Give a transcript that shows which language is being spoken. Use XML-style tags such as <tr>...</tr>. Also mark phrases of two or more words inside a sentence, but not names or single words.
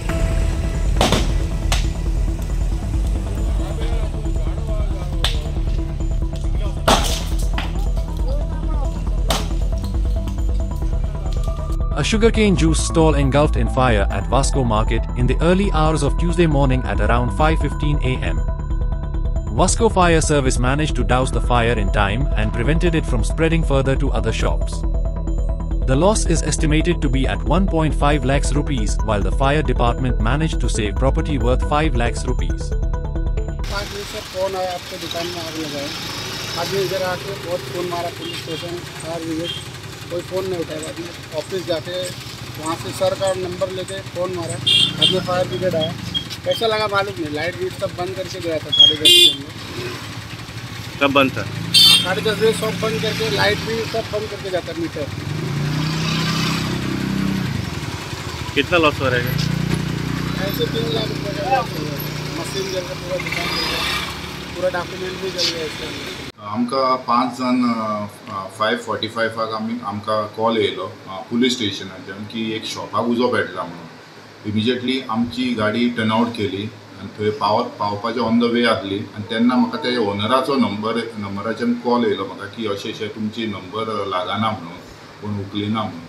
<en>A sugarcane juice stall engulfed in fire at Vasco Market in the early hours of Tuesday morning at around 5:15 a.m. Vasco Fire Service managed to douse the fire in time and prevented it from spreading further to other shops. The loss is estimated to be at 1.5 lakhs rupees, while the fire department managed to save property worth 5 lakhs rupees.</en> <hi>5 बजे से फोन आया आपके दुकान में आग लगा है। आदमी इधर आके बहुत फ़ोन मारा</hi> <en>police station fire brigade,</en> <hi>कोई फ़ोन नहीं उठाया। आदमी ऑफिस जाके वहाँ से सर का नंबर लेके फ़ोन मारा, आदमी</hi> <en>fire brigade</en> <hi>आया। कैसा लगा मालूम नहीं, लाइट भी सब बंद करके गया था 10:30 के अंदर। सब बंद था? 10:30 बजे सब बंद करके, लाइट भी सब बंद करके जाता मीटर। कितना लॉस हो रहेगा? ऐसे 3 लाख रुपये का लॉस हो गया। मशीन जल गया, पूरा दुकान जल गया, पूरा डॉक्यूमेंट भी जल गया इसके अंदर।</hi> <kok>आमकां 5 जाण 5:45 आमकां कॉल येयलो पुलीस स्टेशनाच्यान की एक शॉपाक उजो पेटला म्हणून। इमिजिएटली आमची गाडी</kok> <en>turn out</en> <kok>केली आनी थंय पावपाचें</kok> <en>on the way</en> <kok>आसली आनी तेन्ना म्हाका त्या ओनराचो नंबराच्यान कॉल येयलो म्हाका की अशें तुमची नंबर लागना म्हणून, कोण उखलिना म्हणून।</kok>